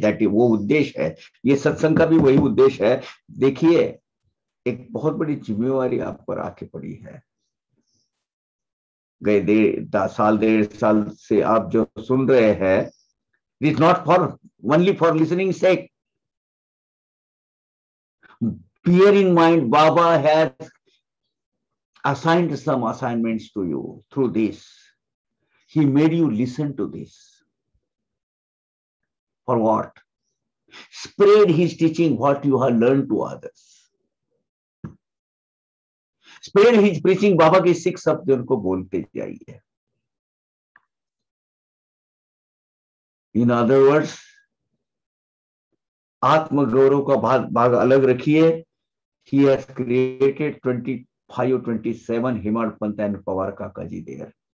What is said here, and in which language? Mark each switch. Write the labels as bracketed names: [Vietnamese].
[Hindi] That वो उद्देश्य है, ये सत्संग का भी वही उद्देश्य है। देखिए, एक बहुत बड़ी जिम्मेवारी आप पर आके पड़ी है। गए 1.5 साल से आप जो सुन रहे हैं, [English] It is not for only for listening sake. bear in mind, Baba has assigned some assignments to you through this. He made you listen to this. For what? Spread his teaching, what you have learned to others. Spread his preaching. [Hindi] बाबा के 6 शब्द उनको बोलते जाइए। [English] In other words, [Hindi] आत्मगौरव का भाग अलग रखिए। [English] He has created 25-27 Hemadpant and पवारका काजी there.